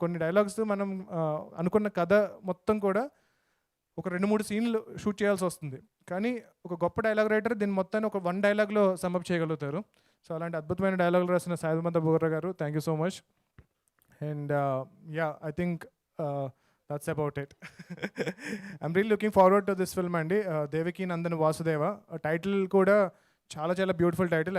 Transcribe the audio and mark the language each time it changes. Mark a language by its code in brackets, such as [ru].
[te] కొన్ని డైలాగ్స్ మనం అనుకున్న కథ మొత్తం కూడా ఒక 2-3 సీన్లు షూట్ చేయాల్సి వస్తుంది, కానీ ఒక గొప్ప డైలాగ్ రైటర్ దీన్ని మొత్తాన్ని ఒక 1 డైలాగ్లో సమ్అప్ చేయగలుగుతారు. సో అలాంటి అద్భుతమైన డైలాగులు రాసిన సాయి మాధవ్ బోగ్రా గారు, thank you so much. [en] And yeah, I think that's about it. I'm really looking forward to this film అండి. [te] దేవకి నందన్ వాసుదేవ టైటిల్ కూడా చాలా చాలా బ్యూటిఫుల్ టైటిల్.